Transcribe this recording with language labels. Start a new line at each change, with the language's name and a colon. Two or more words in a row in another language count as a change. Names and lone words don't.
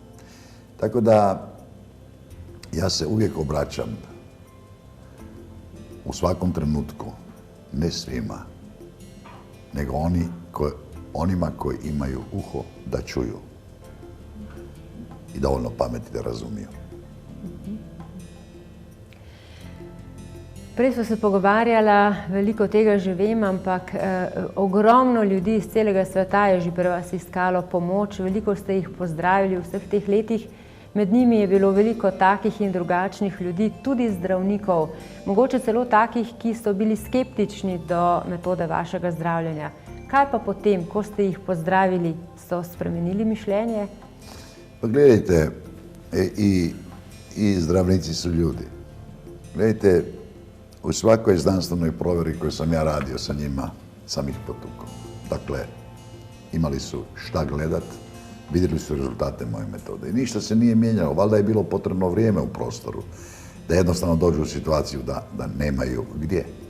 Bosnian: Tako da ja se uvijek obraćam u svakom trenutku, ne svima, nego onima koji imaju uho da čuju i dovoljno pameti da razumiju.
Slovenian: Prej smo se pogovarjala, veliko tega že vem, ampak ogromno ljudi iz celega sveta je že pri vas iskalo pomoč, veliko ste jih pozdravili v vseh teh letih. Med njimi je bilo veliko takih in drugačnih ljudi, tudi zdravnikov, mogoče celo takih, ki so bili skeptični do metode vašega zdravljenja. Kaj pa potem, ko ste jih pozdravili, so spremenili mišljenje?
Bosnian: Pa gledajte, i zdravnici su ljudi. Gledajte, u svakoj znanstvenoj provjeri koju sam ja radio sa njima, sam ih potukao. Dakle, imali su šta gledat, vidjeli su rezultate moje metode. I ništa se nije mijenjalo, valjda je bilo potrebno vrijeme u prostoru, da jednostavno dođu u situaciju da nemaju gdje.